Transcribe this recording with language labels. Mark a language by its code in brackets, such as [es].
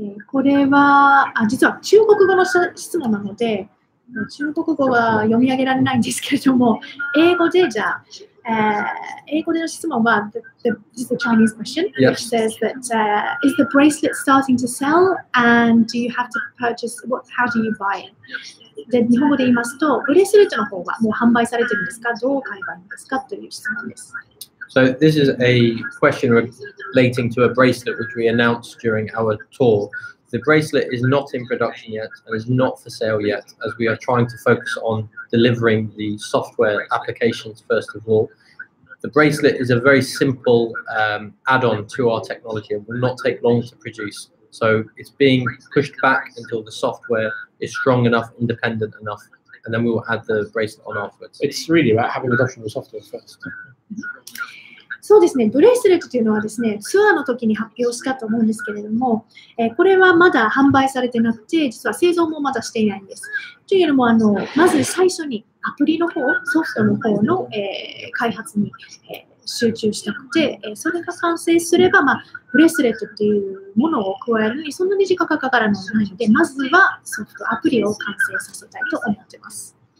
[ja] これは実は中国語の質問なので、中国語は読み上げられないんですけれども、英語でじゃあ、英語での質問は、 [en] this is a Chinese question, which says that is the bracelet starting to sell and do you have to purchase, how do you buy it? [ja] で日本語で言いますと、ブレスレットの方はもう販売されてるんですか、どう買えばいいんですかという質問です。 [en] So this is a question relating to a bracelet which we announced during our tour. The bracelet is not in production yet and is not for sale yet, as we are trying to focus on delivering the software applications first of all. The bracelet is a very simple add-on to our technology and will not take long to produce. So it's being pushed back until the software is strong enough, independent enough, and then we will add the bracelet on afterwards. It's really about having adoption of the software first. [ja] そうですね、ブレイスレットというのはですね、ツアーの時に発表したと思うんですけれども、これはまだ販売されてなくて、実は製造もまだしていないんです。というのも、まず最初にアプリの方、ソフトの方の、開発に、集中したくて、それが完成すれば、ブレスレットというものを加えるのにそんなに時間がかからないので、まずはソフト、アプリを完成させたいと思っています。